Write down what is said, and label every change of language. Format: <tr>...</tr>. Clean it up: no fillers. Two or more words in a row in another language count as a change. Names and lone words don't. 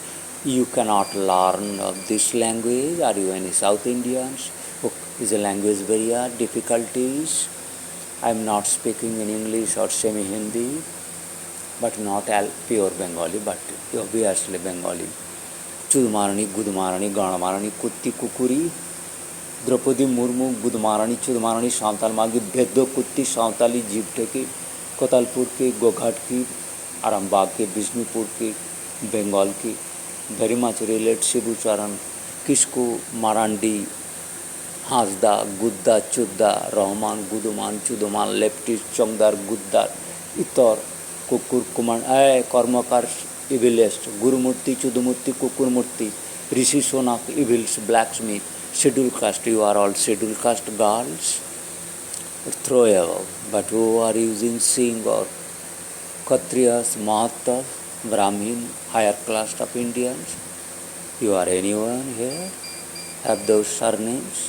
<en>You cannot learn of this language. Are you any South Indians? Is a language barrier, difficulties? I am not speaking in English or semi-Hindi, but not pure Bengali, but obviously Bengali. Chudmarani, Gudmarani, Ganamarani, Kutti, Kukuri, Draupadi Murmu, Gudmarani, Chudmarani, Santal Magi, Beddo, Kutti, Santali, Jibte ki, Kotalpur ki, Goghat ki, Arambagh ki, Bishnupur ki, Bengal ki, very much related Shibucharan, Kisku, Marandi, Hasda, Gudda, Chudda, Rahman, Guduman, Chuduman, Leftist, Chongdar, Guddar, Itor, Kukur, Kuman, Karmakar, evilest, Gurumurti, Chudumurti, Kukurmurti, Rishi Sonak, evils, blacksmith, scheduled caste. You are all scheduled caste girls. Throw above. But who are using Singh or Kshatriyas, Mahattas, Brahmin, higher class of Indians? You are anyone here? Have those surnames?</en>